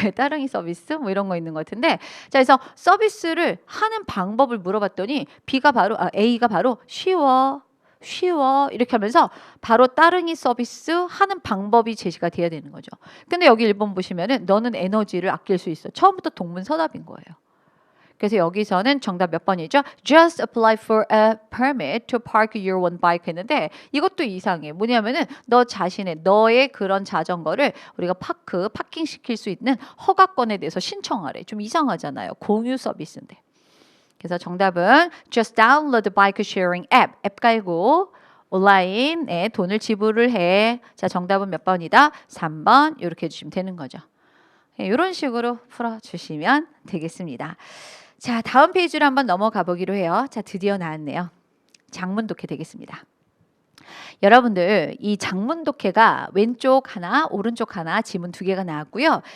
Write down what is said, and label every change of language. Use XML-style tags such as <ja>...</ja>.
<ko>따릉이 서비스 뭐 이런 거 있는 것 같은데 자, 그래서 서비스를 하는 방법을 물어봤더니 A가 바로 쉬워 이렇게 하면서 바로 따릉이 서비스 하는 방법이 제시가 돼야 되는 거죠. 근데 여기 1번 보시면은 너는 에너지를 아낄 수 있어. 처음부터 동문서답인 거예요. 그래서 여기서는 정답 몇 번이죠?</ko> <en>Just apply for a permit to park your one bike</en> <ko>했는데 이것도 이상해. 뭐냐면은 너의 그런 자전거를 우리가 파킹 시킬 수 있는 허가권에 대해서 신청하래. 좀 이상하잖아요. 공유 서비스인데. 그래서 정답은</ko> <en>just download the bike sharing app.</en> <ko>앱 깔고 온라인에 돈을 지불을 해. 자, 정답은 몇 번이다? 3번. 이렇게 해주시면 되는 거죠. 이런 식으로 풀어주시면 되겠습니다. 자, 다음 페이지로 한번 넘어가 보기로 해요. 자, 드디어 나왔네요. 장문 독해 되겠습니다. 여러분들 이 장문 독해가 왼쪽 하나, 오른쪽 하나 지문 2개가 나왔고요.</ko>